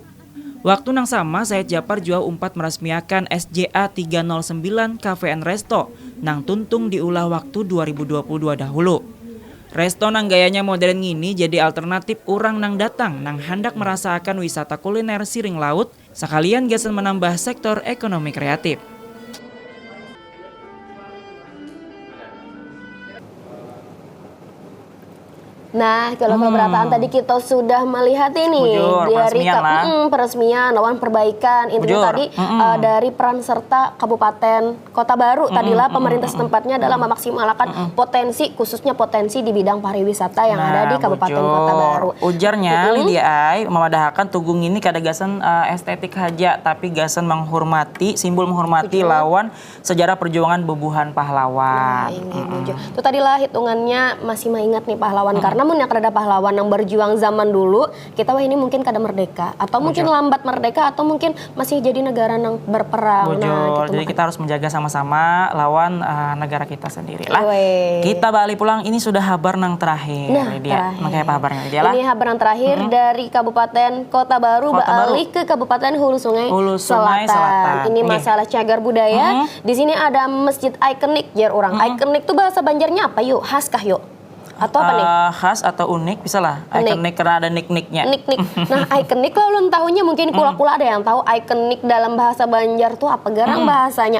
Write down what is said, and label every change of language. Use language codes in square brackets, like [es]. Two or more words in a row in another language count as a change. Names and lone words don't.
[bjn] Waktu nang sama Said Japar jua umpat meresmiakan SJA 309 Cafe and Resto, nang tuntung diulah waktu 2022 dahulu. Resto nang gayanya modern ini jadi alternatif orang nang datang nang hendak merasakan wisata kuliner Siring Laut, sekalian gasan menambah sektor ekonomi kreatif. [id] Nah, kalau Berataan tadi kita sudah melihat ini dari peresmian, lawan perbaikan, intinya tadi dari peran serta Kabupaten Kota Baru tadilah pemerintah setempatnya adalah memaksimalkan potensi, khususnya potensi di bidang pariwisata yang ada di Kabupaten Kota Baru. [bjn] Ujarnya Lydia Ai memadahkan tugung ini kada gasan estetik haja, tapi gasan menghormati, simbol menghormati lawan sejarah perjuangan bebuhan pahlawan. [id] Itu tadilah hitungannya masih mengingat nih pahlawan, karena namun yang ada pahlawan yang berjuang zaman dulu, kita ini mungkin kada merdeka, atau mungkin lambat merdeka, atau mungkin masih jadi negara yang berperang. Nah, jadi kita harus menjaga sama-sama lawan negara kita sendiri lah. [bjn] Kita balik pulang, ini sudah kabar nang terakhir. Dia makanya kabarnya dia lah. [id] Ini kabar yang terakhir dari Kabupaten Kota Baru beralih ke Kabupaten Hulu Sungai Selatan. Ini masalah cagar budaya. Di sini ada masjid ikonik jar orang. [bjn] Ikonik tuh bahasa Banjarnya apa yuk? Khas kah yuk? Atau apa nih? Khas atau unik bisa lah. [id] Ikonik karena ada nik-niknya. Nik-nik. [bjn] Nah, ikonik lah ulun tahunya mungkin kula-kula ada yang tahu ikonik dalam bahasa Banjar tuh apa garang bahasanya.